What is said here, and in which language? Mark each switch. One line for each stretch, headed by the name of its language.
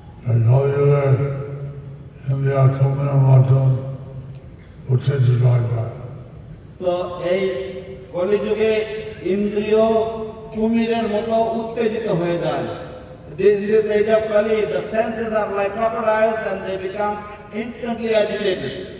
English: I tell you that India Kumina Matam Uttejidaya.
Bangla: তো এই কলিযুগে ইন্দ্রিয় কুমিরের মতো উত্তেজিত হয়ে যায়।
English: In this age of Kali, the senses are like crocodiles and they become instantly agitated.